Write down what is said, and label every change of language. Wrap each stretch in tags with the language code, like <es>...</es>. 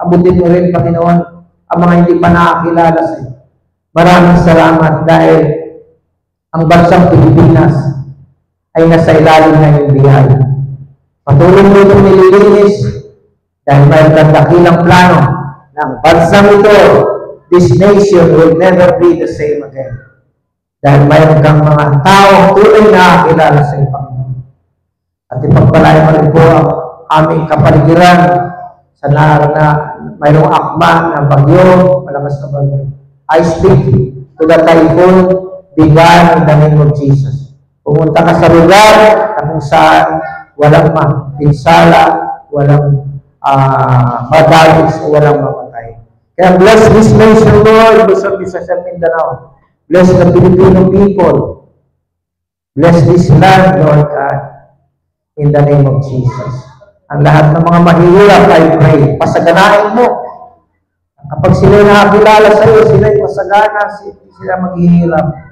<tl>Abutin mo rin, Panginoon, ang mga hindi pa nakakilala sa iyo. Maraming salamat dahil ang bansang Pilipinas ay nasa ilalim na iyong biyaya. Patuloy mo itong nililinis dahil mayroon kang dakilang plano ng bansang ito.</tl> <en>This nation will never be the same again.</en> <tl>Dahil mayroon kang mga tao tunay na nakakilala sa iyo, Panginoon. At ipagpalaya mo rin po ang aming kapaligiran sa mayroong akma ng bagyo, malakas na bagyo.</tl> <en>I speak to the typhoon, began in the name of Jesus.</en> <tl>Pumunta ka sa lugar na kung saan walang pinsala, walang madagis o walang mamatay.</tl> <en>Kaya bless this nation, Lord, Luzon, Visayas, and Mindanao. Bless the Filipino people. Bless this land, Lord God, in the name of Jesus.</en> <tl>Ang lahat ng mga mahihirap,</tl> <en>I pray,</en> <tl>pasaganain mo. Kapag sila nakakilala sa iyo, sila ay masagana, sila maghihirap.</tl>